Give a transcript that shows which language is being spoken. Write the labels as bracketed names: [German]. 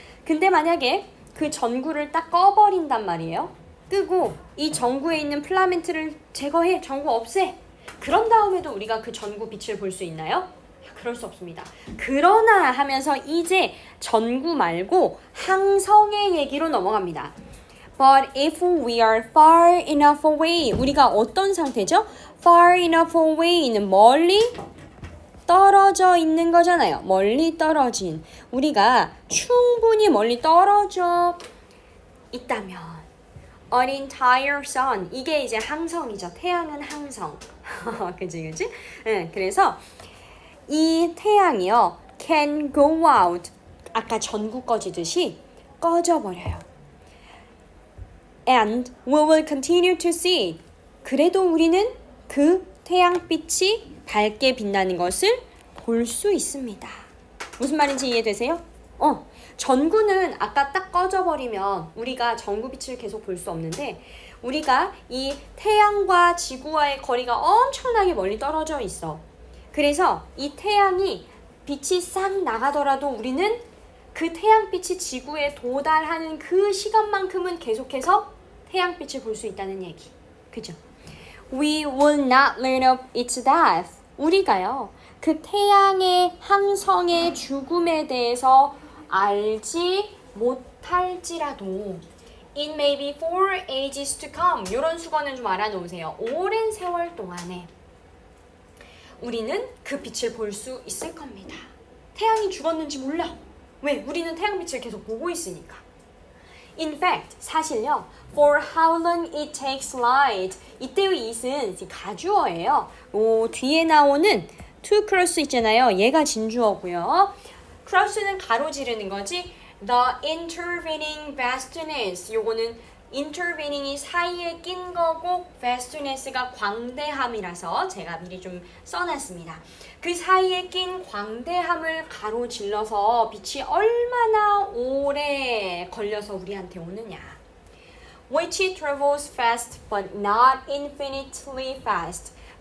[Korean] 근데 만약에 그 전구를 딱 꺼버린단 말이에요. 끄고 이 전구에 있는 필라멘트를 제거해. 전구 없애. 그런 다음에도 우리가 그 전구 빛을 볼 수 있나요? 그럴 수 없습니다. 그러나 하면서 이제 전구 말고 항성의 얘기로 넘어갑니다. [English] But if we are far enough away, [Korean] 우리가 어떤 상태죠? [English] Far enough away [Korean] 는 멀리 떨어져 있는 거잖아요. 멀리 떨어진. 우리가 충분히 멀리 떨어져 있다면 [English] An entire sun. [Korean] 이게 이제 항성이죠. 태양은 항성. 그치? 네, 그래서 이 태양이요. [English] can go out. [Korean] 아까 전구 꺼지듯이 꺼져버려요. [English] And we will continue to see it. [Korean] 그래도 우리는 그 태양빛이 밝게 빛나는 것을 볼 수 있습니다. 무슨 말인지 이해되세요? 전구는 아까 딱 꺼져버리면 우리가 전구빛을 계속 볼 수 없는데 우리가 이 태양과 지구와의 거리가 엄청나게 멀리 떨어져 있어. 그래서 이 태양이 빛이 싹 나가더라도 우리는 그 태양빛이 지구에 도달하는 그 시간만큼은 계속해서 태양빛을 볼 수 있다는 얘기. 그죠? [English] We will not learn of its death. [Korean] 우리가요, 그 태양의 항성의 죽음에 대해서 알지 못할지라도 [English] It may be for ages to come. [Korean] 이런 수거는 좀 알아놓으세요. 오랜 세월 동안에 우리는 그 빛을 볼 수 있을 겁니다. 태양이 죽었는지 몰라. 왜? 우리는 태양빛을 계속 보고 있으니까. [English] In fact, [Korean] 사실요. [English] For how long it takes light. [Korean] 이때의 it은 가주어예요. 뒤에 나오는 [English] to cross [Korean] 있잖아요. 얘가 진주어고요. cross는 가로지르는 거지. [English] The intervening vastness. [Korean] 요거는 intervening이 사이에 낀 거고 vastness가 광대함이라서 제가 미리 좀 써놨습니다. 그 사이에 낀 광대함을 가로질러서 빛이 얼마나 오래 걸려서 우리한테 오느냐. [English] Which travels fast but not infinitely fast.